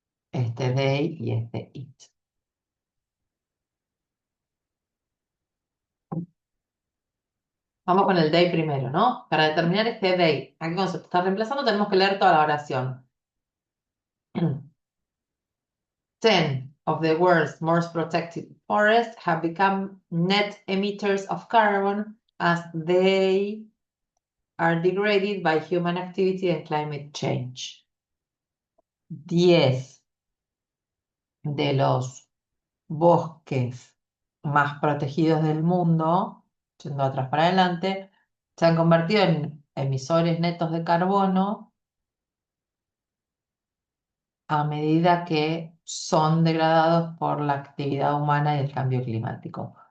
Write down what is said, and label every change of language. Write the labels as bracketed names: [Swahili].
[Spanish] Este day y este it. Vamos con el day primero, ¿no? Para determinar este day, ¿a qué concepto está reemplazando? Tenemos que leer toda la oración. [English] 10 of the world's most protected forests have become net emitters of carbon as they are degraded by human activity and climate change. [Spanish] 10 de los bosques más protegidos del mundo, yendo atrás para adelante, se han convertido en emisores netos de carbono a medida que son degradados por la actividad humana y el cambio climático.